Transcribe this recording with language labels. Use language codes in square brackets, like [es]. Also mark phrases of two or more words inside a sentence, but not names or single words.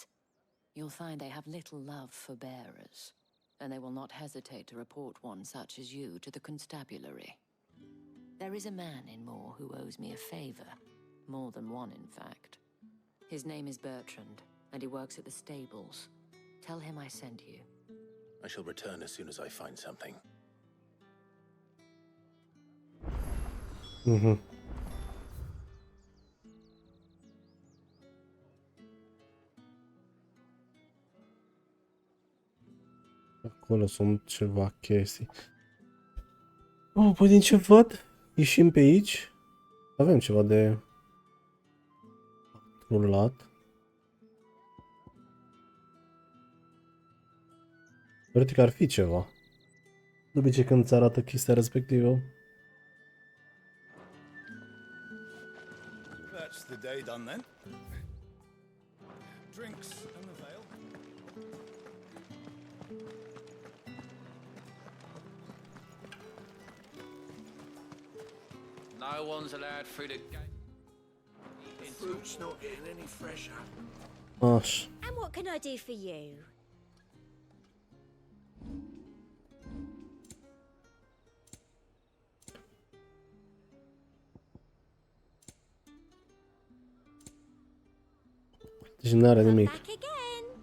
[en] You'll find they have little love for bearers, and they will not hesitate to report one such as you to the constabulary. There is a man in Moor who owes me a favor. More than one, in fact. His name is Bertrand, and he works at the stables. Tell him I sent you. I shall return as soon as I find something. [ro] Acolo sunt ceva chestii. Oh, păi din ce văd, ieșim pe aici. Avem ceva de rulat. Teoretic ar fi ceva. De obicei când îți arată chestia respectivă. [en] That's the day done then. Drinks and the veil. No one's allowed through the gate. Fruit's not getting any fresher. [ro] Așa. [en] And what can I do for you? [ro] Deci n-are nimic. [en] Back again.